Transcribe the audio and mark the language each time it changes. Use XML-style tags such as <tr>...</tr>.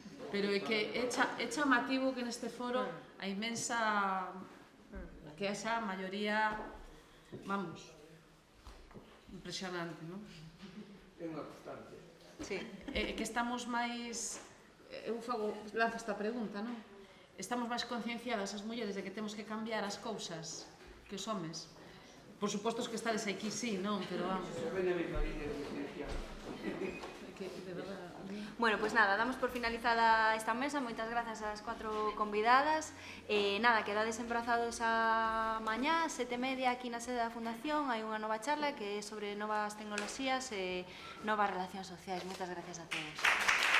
<gl>Pero é que é chamativo que neste foro a inmensa... que esa maioría, vamos, impresionante, non? É unha constante. Sí. Que estamos máis... Eu lanzo esta pregunta, non? Estamos máis concienciadas as mulleres de que temos que cambiar as cousas que os homes. Por suposto que estades aquí, sí, non? Pero vamos.</gl> <es>Bueno, pues nada, damos por finalizada esta mesa.</es> <gl>Moitas grazas ás 4 convidadas. Nada, quedades embrazados a mañá, 7:30, aquí na sede da Fundación. Hai unha nova charla que é sobre novas tecnoloxías e novas relacións sociais. Moitas gracias a todos.</gl>